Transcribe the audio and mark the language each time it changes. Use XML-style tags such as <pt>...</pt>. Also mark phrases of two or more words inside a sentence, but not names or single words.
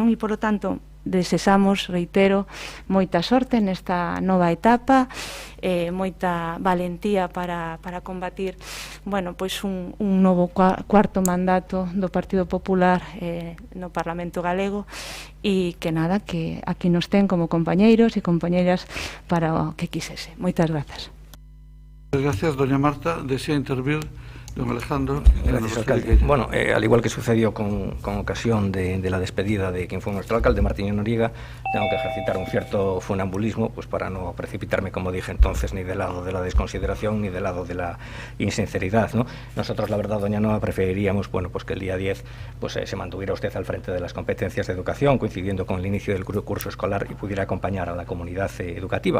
<gl>E polo tanto desexamos, reitero, moita sorte nesta nova etapa, moita valentía para combatir, bueno, pois un novo cuarto mandato do Partido Popular no Parlamento Galego, e que nada, que aquí nos ten como compañeiros e compañeiras para o que quisese. Moitas grazas.</gl> <es>Gracias, doña Marta. Desea intervir don Alejandro. Gracias, alcalde. Bueno, al igual que sucedió con ocasión de la despedida de quien fue nuestro alcalde, Martín Noriega, tengo que ejercitar un cierto funambulismo, pues para no precipitarme, como dije entonces, ni del lado de la desconsideración ni del lado de la insinceridad, ¿no? Nosotros, la verdad, doña Noa, preferiríamos, bueno, pues que el día 10 pues, se mantuviera usted al frente de las competencias de educación, coincidiendo con el inicio del curso escolar, y pudiera acompañar a la comunidad educativa.</es>